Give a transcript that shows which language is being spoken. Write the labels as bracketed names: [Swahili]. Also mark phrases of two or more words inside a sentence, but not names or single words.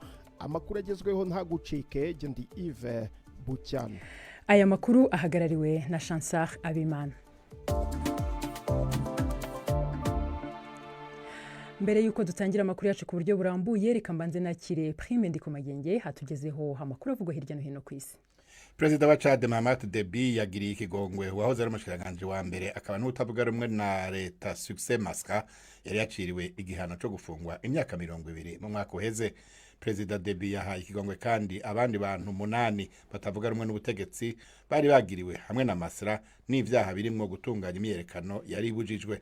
[Rundi] Amakuru agezweho nta gucike. Ndi Yves Bucyana. Aya makuru ahagarariwe na Chansar Abimana. Mbere yuko dutangira amakuru yacu ku buryo burambuye reka mbanze nakire Prime Ndikomagenge hatugezeho amakuru avugwa hirya no hino ku isi. Perezida wa Chad Mahamat Deby yagiriye ikigongwe wahoze ari umushikiranganje wa mbere akaba n'utavuga rumwe na leta Succès Masra yari yaciriwe igihano cyo gufungwa imyaka 20 mu mwaka uheze. Perezida Deby yahaye ikigongwe kandi abandi bantu 8 batavuga rumwe n'ubutegetsi bari bagiriwe hamwe na Masra n'ivyaha birimwo gutunganya imyerekano yari bujijwe.